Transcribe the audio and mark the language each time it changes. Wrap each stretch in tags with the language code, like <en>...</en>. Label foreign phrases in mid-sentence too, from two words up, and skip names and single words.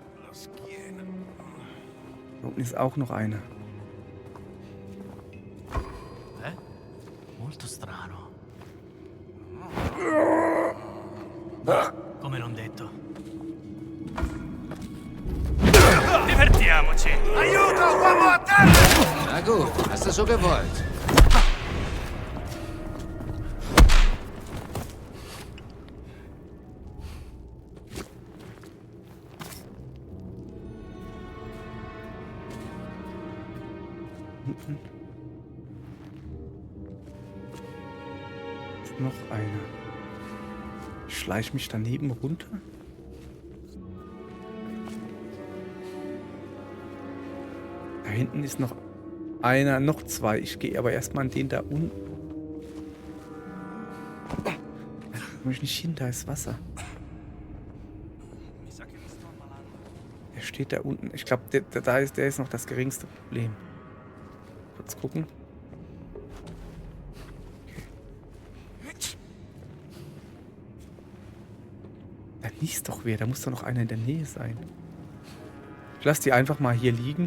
<de>Da unten ist auch noch einer.</de> <it>Molto strano. Come non detto. Divertiamoci! Aiuto, uomo a terra!</it> <de>Na gut, hast du so gewollt. Hinten ist noch einer. Ich schleiche mich daneben runter. Da hinten ist noch einer, noch zwei. Ich gehe aber erstmal an den da unten. Da komme ich nicht hin, da ist Wasser.</de> <it>Mi sa che mi sto ammalando.</it> <de>Der steht da unten. Ich glaube, der ist noch das geringste Problem. Kurz gucken. Okay. Da niest doch wer. Da muss doch noch einer in der Nähe sein. Ich lasse die einfach mal hier liegen.</de>